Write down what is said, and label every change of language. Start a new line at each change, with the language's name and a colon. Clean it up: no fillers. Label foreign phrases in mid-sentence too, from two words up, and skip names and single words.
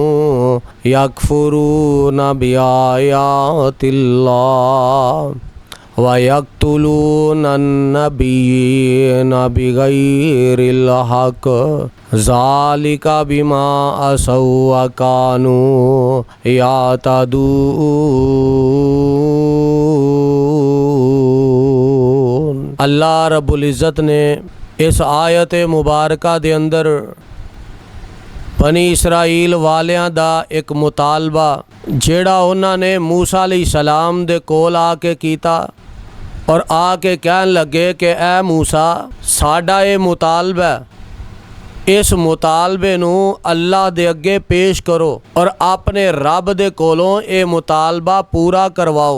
Arabic: يكفرون بآيات الله ويقتلون النبيين بغير الحق ذلك بما عصوا وكانوا يعتدون.
Punjabi: اللہ رب العزت نے اس آیت مبارکہ دے اندر بنی اسرائیل والیاں دا اک مطالبہ جیہڑا انہاں نے موسیٰ علیہ السلام دے کول آ کے کیتا اور آ کے کہن لگے کہ اے موسیٰ ساڈا ایہہ مطالبہ ہے، اس مطالبے نوں اللہ دے اگے پیش کرو اور اپنے رب دے کولوں ایہہ مطالبہ پورا کرواؤ.